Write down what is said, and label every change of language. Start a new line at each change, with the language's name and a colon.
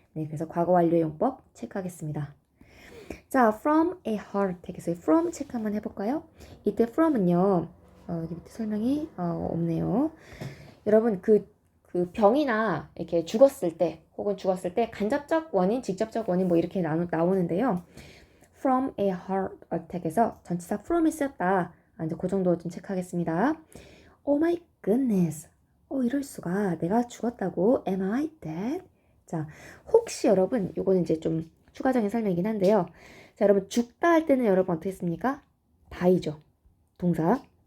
Korean: 네, 그래서 과거 완료 용법 체크하겠습니다. 자,
English: from a heart attack
Korean: 에서 from 체크 한번 해볼까요? 이때 from은요, 여기 밑에 설명이 없네요. 여러분, 그 병이나 이렇게 죽었을 때, 혹은 죽었을 때 간접적 원인, 직접적 원인 뭐 이렇게 나오는데요.
English: from a heart attack
Korean: 에서 전치사 from이 쓰였다. 이제 그 정도 좀 체크하겠습니다.
English: Oh my goodness.
Korean: 이럴 수가. 내가 죽었다고.
English: Am I dead?
Korean: 자, 혹시 여러분, 요거는 이제 좀 추가적인 설명이긴 한데요. 자, 여러분, 죽다 할 때는 여러분 어떻게 씁니까? die죠. 동사.